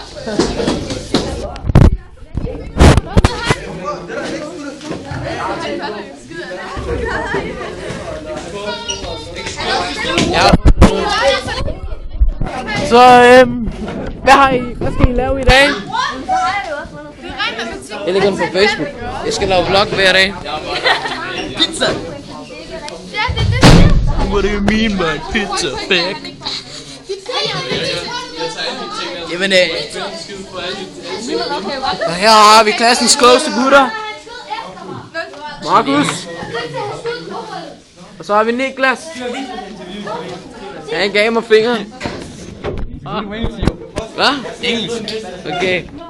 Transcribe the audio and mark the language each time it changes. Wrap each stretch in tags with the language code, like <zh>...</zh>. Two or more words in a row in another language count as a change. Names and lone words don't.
<da>Ja. Så hvad skal I lave i dag? Jeg lægger den på Facebook. Jeg skal lave vlog hver dag. Pizza!</da> <en>What do you mean by pizza, fag?</en> <da>Jamen og her har vi klassens klogeste gutter. Markus. Og så har vi Niklas. Han gav mig fingeren. Hvad? Engelsk. Okay.</da>